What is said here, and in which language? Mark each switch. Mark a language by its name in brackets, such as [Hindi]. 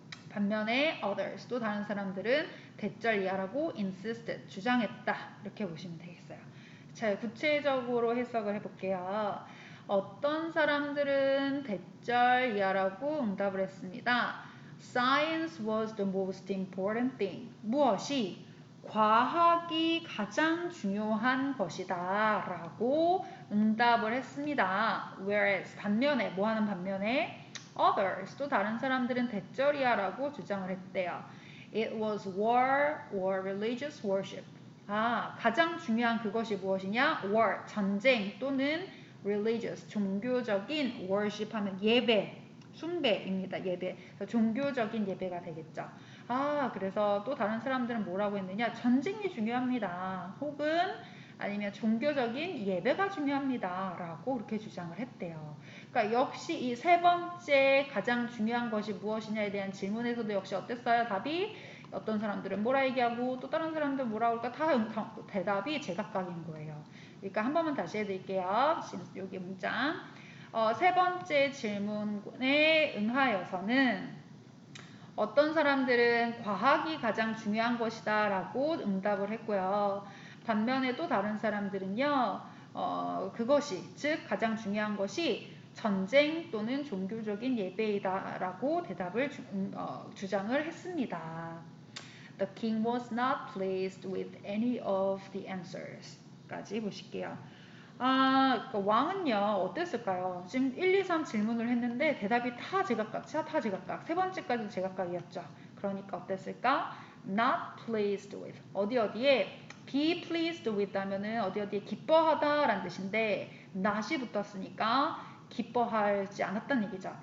[Korean] 반면에 others, 또 다른 사람들은 대절 이하라고 insisted. 주장했다. 이렇게 보시면 되겠어요. 자, 구체적으로 해석을 해볼게요. 어떤 사람들은 대절 이하라고 응답을 했습니다. [English] Science was the most important thing. [Korean] 무엇이? 과학이 가장 중요한 것이다 라고 응답을 했습니다. Whereas 반면에, 뭐하는 반면에? Others, 또 다른 사람들은 대절이야라고 주장을 했대요. [English] It was war or religious worship. [Korean] 가장 중요한 그것이 무엇이냐? war, 전쟁 또는 religious, 종교적인 worship 하면 예배, 숭배입니다. 예배. 종교적인 예배가 되겠죠. 그래서 또 다른 사람들은 뭐라고 했느냐? 전쟁이 중요합니다. 혹은 아니면 종교적인 예배가 중요합니다. 라고 그렇게 주장을 했대요. 그러니까 역시 이 세 번째 가장 중요한 것이 무엇이냐에 대한 질문에서도 역시 어땠어요? 답이 어떤 사람들은 뭐라 얘기하고 또 다른 사람들은 뭐라고 할까? 다 대답이 제각각인 거예요. 그러니까 한 번만 다시 해드릴게요. 지금 여기 문장. 세 번째 질문에 응하여서는 어떤 사람들은 과학이 가장 중요한 것이다 라고 응답을 했고요. 반면에 또 다른 사람들은요, 그것이, 즉 가장 중요한 것이 전쟁 또는 종교적인 예배이다 라고 대답을 주장을 했습니다. [English] The king was not pleased with any of the answers. [Korean] 까지 보실게요. 그러니까 왕은요, 어땠을까요? 지금 1, 2, 3 질문을 했는데 대답이 다 제각각, 다 제각각. 세 번째까지도 제각각이었죠. 그러니까 어땠을까? [English] Not pleased with. [Korean] 어디에 [English] be pleased with [Korean] 하면은 어디에 기뻐하다 라는 뜻인데 not이 붙었으니까 기뻐하지 않았다는 얘기죠.